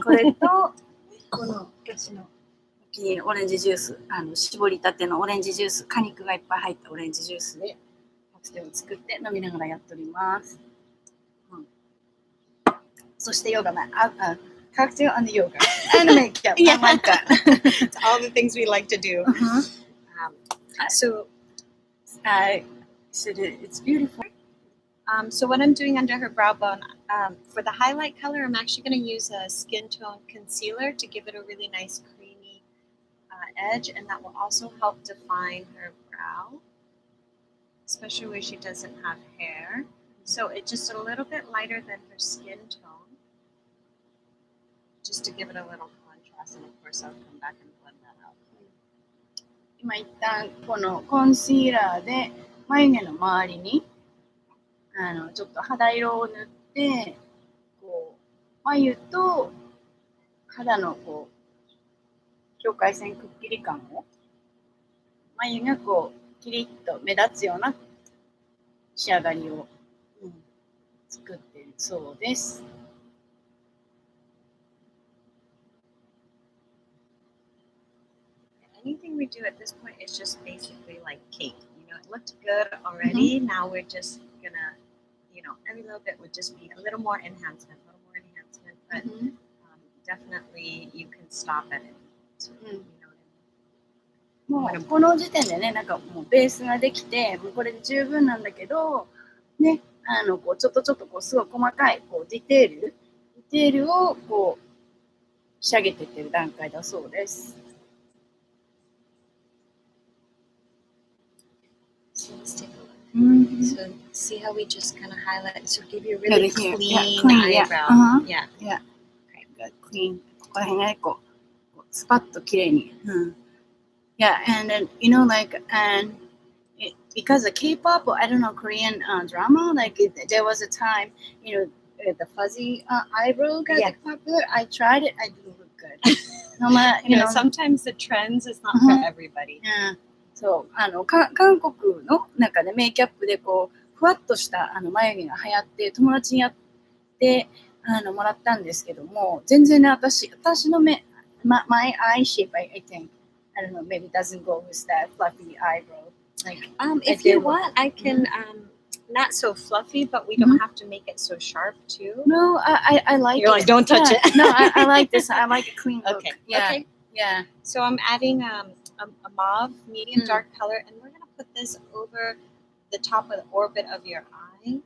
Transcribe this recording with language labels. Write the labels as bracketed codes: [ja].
[ja] これとこの私のお気に入りのオレンジジュース、絞りたてのオレンジジュース、果肉がいっぱい入ったオレンジジュースでカクテルを作って飲みながらやっております。そしてヨガマン、カクテル [en] and yoga and makeup. Yeah. I like that. It's all the things we like to do. So I said it's beautiful. So what I'm doing under her brow bone, for the highlight color, I'm actually going to use a skin tone concealer to give it a really nice creamy edge, and that will also help define her brow, especially where she doesn't have hair. So it's just a little bit lighter than her skin tone, just to give it a little class, and of course I'll come back and blend that out. [ja] 今一旦このコンシーラーで眉毛の周りにちょっと肌色を塗ってこう眉と肌のこう境界線くっきり感を眉がこうキリッと目立つような仕上がりを、作っているそうです。 [en] Anything we do at this point is just basically like cake. You know, it looked good already. Now we're just gonna, you know, every little bit would just be a little more enhancement, but definitely you can stop at it. So, you know what I mean? [ja] もうこの時点でね、なんかもうベースができて、もうこれで十分なんだけど、ね、こうちょっとこうすごい細かいこうディテールをこう仕上げていってる段階だそうです。 [en] So let's take a look. So see how we just kind of highlight, so give you a really clean eyebrow. Yeah. Okay, good. Clean. [ja] ここら辺がね、こうスパッと綺麗に。 [en] Yeah, and then you know, like, and because of K-pop or I don't know Korean drama, like there was a time, you know, the fuzzy eyebrow got popular. I tried it. I didn't look good. No matter, you know, sometimes the trends is not for everybody. Yeah. [ja] そう韓国の中でメイキャップでこうふわっとした眉毛が流行って友達にやってもらったんですけども、全然ね私の目 [en] my eye shape I think I don't know maybe doesn't go with that fluffy eyebrow. Like if you want, I can not so fluffy, but we don't have to make it so sharp too. No, I like You're it. Like, don't touch it. No, I like this. I like a clean look. Okay. Yeah. Okay. Yeah. So I'm adding a mauve, medium dark color, and we're gonna put this over the top of the orbit of your eye.